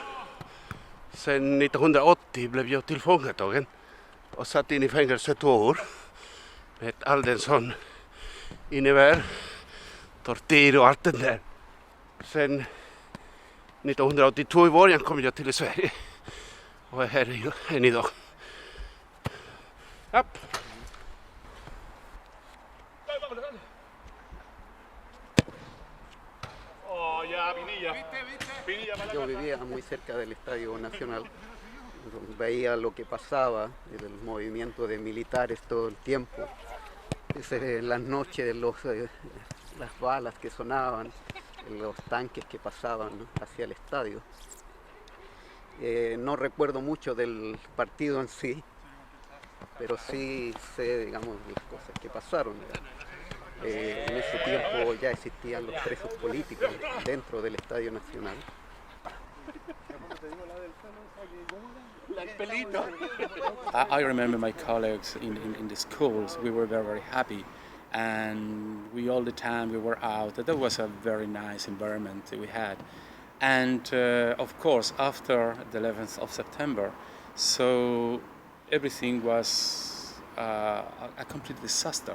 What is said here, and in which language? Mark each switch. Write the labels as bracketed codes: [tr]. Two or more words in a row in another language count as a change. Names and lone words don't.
[sv] Sen 1980 blev jag tillfångatagen och satt in i fängelse 2 år. Med all den som innebär tortyr och allt det där. Sen 1982 i början kom jag till Sverige och är här än idag. Upp. [es] Yo vivía muy cerca del Estadio Nacional, veía lo que pasaba, el movimiento de militares todo el tiempo, las noches, las balas que sonaban, los tanques que pasaban, ¿no?, hacia el estadio. No recuerdo mucho del partido en sí, pero sí sé, digamos, las cosas que pasaron. En ese tiempo ya existían los presos políticos dentro del Estadio Nacional. [en] I remember my colleagues in the schools. We were very, very happy, and we all the time we were out. That was a very nice environment we had, and of course after the 11th of September, so everything was a complete disaster.